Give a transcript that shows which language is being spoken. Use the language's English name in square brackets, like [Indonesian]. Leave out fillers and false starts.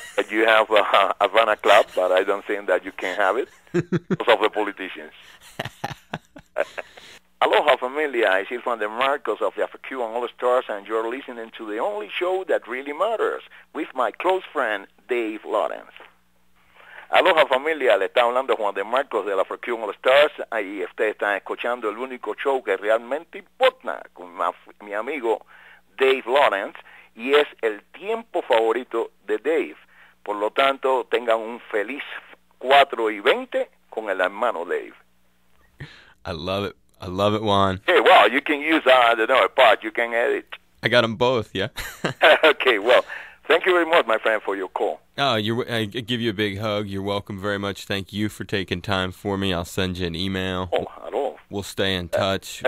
[English] You have a Havana Club, but I don't think that you can have it because of the politicians. Aloha, familia. I see Juan de Marcos of the Afro-Cuban All-Stars, and you're listening to the only show that really matters with my close friend, Dave Lawrence. [Spanish] Aloha, familia, le está hablando Juan de Marcos de la Afro-Cuban All-Stars y usted está escuchando el único show que realmente importa con mi amigo Dave Lawrence y es el tiempo favorito de Dave. Por lo tanto, tengan un feliz 4:20 con el hermano Dave. [English] I love it. I love it, Juan. Hey, well, you can use a part. You can edit. I got them both, yeah. Okay, well, thank you very much, my friend, for your call. Oh, I give you a big hug. You're welcome very much. Thank you for taking time for me. I'll send you an email. Oh, at all. We'll stay in touch.